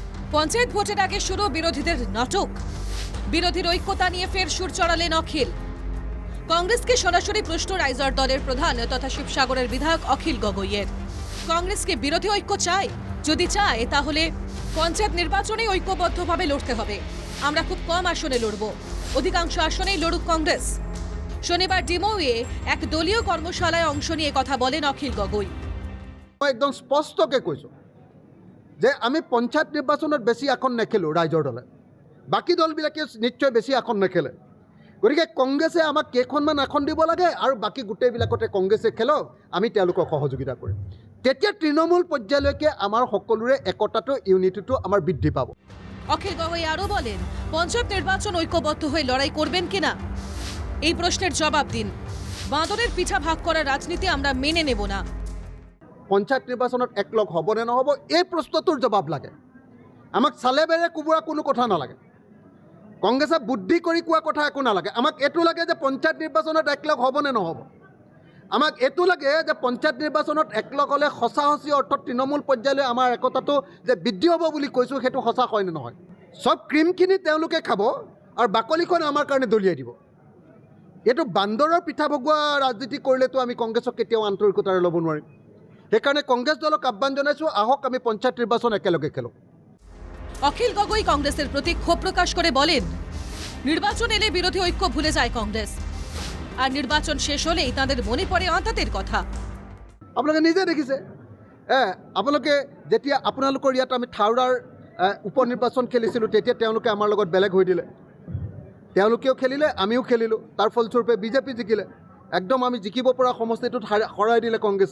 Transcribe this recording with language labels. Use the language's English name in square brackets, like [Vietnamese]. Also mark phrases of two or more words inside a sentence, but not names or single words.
[Bangla] পঞ্চায়েত ভোটের আগে শুরু বিরোধীদের নাটক। বিরোধীর ঐক্যতা নিয়ে ফের সুর চড়ালেন অখিল। কংগ্রেসকে সরাসরি প্রশ্ন রাইজর দলের প্রধান তথা শিবসাগরের বিধায়ক অখিল গগৈয়ের। কংগ্রেসকে বিরোধী ঐক্য চায়? যদি চায় তাহলে পঞ্চায়েত নির্বাচনে ঐক্যবদ্ধভাবে লড়তে হবে। আমরা খুব কম আসনে লড়ব, অধিকাংশ আসনেই লড়ুক কংগ্রেস। শনিবার ডিমৌয়ে এক দলীয় কর্মশালায় অংশ নিয়ে কথা বলেন অখিল গগৈ। [Assamese] একদম স্পষ্টকে কৈছো যে আমি পঞ্চায়েত নিৰ্বাচনত বেছি আসন নেখেলোঁ ৰাইজৰ দলে, বাকী দলবিলাকে নিশ্চয় বেছি আসন নেখেলে। গতিকে কংগ্ৰেছে আমাক কেইখনমান আসন দিব লাগে আৰু বাকী গোটেইবিলাকতে কংগ্ৰেছে খেলক, আমি তেওঁলোকক সহযোগিতা কৰিম। তেতিয়া তৃণমূল পৰ্যায়লৈকে আমাৰ সকলোৰে একতাটো ইউনিটিটো আমাৰ বৃদ্ধি পাব। [Bangla] অখিল গগৈ আরও বলেন, পঞ্চায়েত নির্বাচন ঐক্যবদ্ধ হয়ে লড়াই করবেন কিনা এই প্রশ্নের জবাব দিন। বাঁদরের পিঠা ভাগ করার রাজনীতি আমরা মেনে নেব না। [Assamese] পঞ্চায়েত নিৰ্বাচনত একলগ হ'ব নে নহ'ব এই প্ৰশ্নটোৰ জবাব লাগে। আমাক চালে বেৰে কোবোৰা কোনো কথা নালাগে, কংগ্ৰেছে বুদ্ধি কৰি কোৱা কথা একো নালাগে। আমাক এইটো লাগে যে পঞ্চায়েত নিৰ্বাচনত একলগ হ'ব নে নহ'ব। আমাক এইটো লাগে যে পঞ্চায়েত নিৰ্বাচনত একলগ হ'লে সঁচা সঁচি অৰ্থত তৃণমূল পৰ্যায়লৈ আমাৰ একতাটো যে বৃদ্ধি হ'ব বুলি কৈছোঁ, সেইটো সঁচা হয় নে নহয়। চব ক্ৰীমখিনি তেওঁলোকে খাব আৰু বাকলিখন আমাৰ কাৰণে দলিয়াই দিব। এইটো বান্দৰৰ পিঠা ভগোৱা ৰাজনীতি কৰিলেতো আমি কংগ্ৰেছক কেতিয়াও আন্তৰিকতাৰে ল'ব নোৱাৰিম। সেইকাৰণে কংগ্ৰেছ দলক আহ্বান জনাইছোঁ, আহক আমি পঞ্চায়েত নিৰ্বাচন একেলগে খেলোঁ। [Bangla] অখিল গগৈ কংগ্রেসের প্রতি ক্ষোভ প্রকাশ করে বলেন, নির্বাচন এলে বিরোধী ঐক্য ভুলে যায় কংগ্রেস, আর নির্বাচন শেষ হলেই তাদের মনে পড়ে আঁতাতের কথা। [Assamese] আপোনালোকে নিজে দেখিছে, আপোনালোকে যেতিয়া আপোনালোকৰ ইয়াত আমি থাউৰাৰ উপ নিৰ্বাচন খেলিছিলোঁ, তেতিয়া তেওঁলোকে আমাৰ লগত বেলেগ হৈ দিলে। তেওঁলোকেও খেলিলে, আমিও খেলিলোঁ। তাৰ ফলস্বৰূপে বিজেপি জিকিলে। একদম আমি জিকিব পৰা সমষ্টিটোত হৰাই দিলে কংগ্ৰেছে।